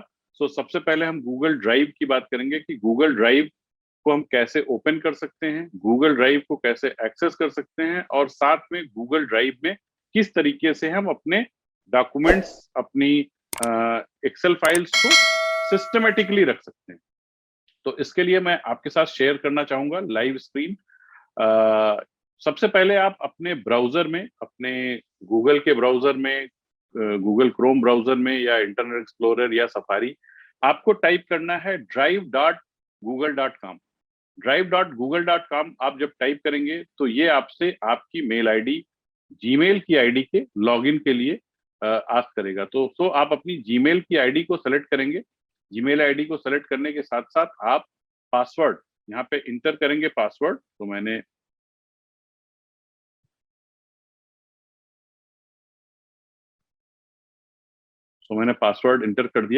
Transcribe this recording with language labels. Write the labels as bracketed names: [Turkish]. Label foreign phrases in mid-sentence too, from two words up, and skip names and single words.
[Hindi] सो सबसे पहले हम गूगल ड्राइव की बात करेंगे कि गूगल ड्राइव को हम कैसे ओपन कर सकते हैं, गूगल ड्राइव को कैसे एक्सेस कर सकते हैं, और साथ में गूगल ड्राइव में किस तरीके से हम अपने डॉक्यूमेंट्स, अपनी [English] Excel files [Hindi] को सिस्टमेटिकली रख सकते हैं। तो इसके लिए मैं आपके साथ शेयर करना चाहूंगा [English] live screen. [Hindi] सबसे पहले आप अपने ब्राउजर में, अपने गूगल के ब्राउजर में, [English] Google Chrome browser [Hindi] में या इंटरनेट एक्सप्लोरर या सफारी, आपको टाइप करना है drive.google.com। drive.google.com आप जब टाइप करेंगे तो ये आपसे आपकी [English] mail ID, [Hindi] जीमेल की आईडी के लॉगिन के लिए आस्क करेगा। तो आप अपनी जीमेल की आईडी को सेलेक्ट करेंगे। [English] Gmail ID [Hindi] को सेलेक्ट करने के साथ साथ आप पासवर्ड यहाँ पे इंटर करेंगे। पासवर्ड मैंने [English] password enter [Hindi] कर दिया।